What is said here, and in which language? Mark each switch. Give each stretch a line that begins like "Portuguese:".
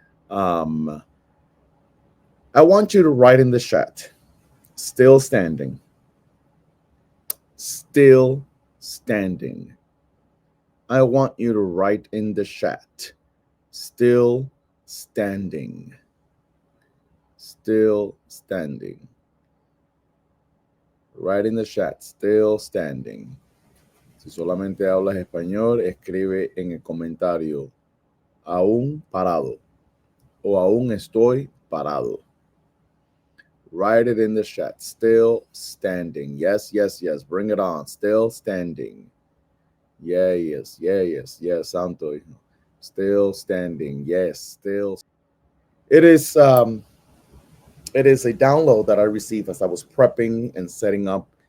English: Um, I want you to write in the chat, still standing, still standing. I want you to write in the chat, still standing, still standing. Write in the chat, still standing.
Spanish: Si solamente hablas español, escribe en el comentario, aún parado o aún estoy parado.
English: Write it in the chat, still standing. Yes, yes, yes. Bring it on. Still standing. Yeah, yes, yeah, yes, yes, Santo. Still standing. Yes, still. It is it is a download that I received as I was prepping and setting up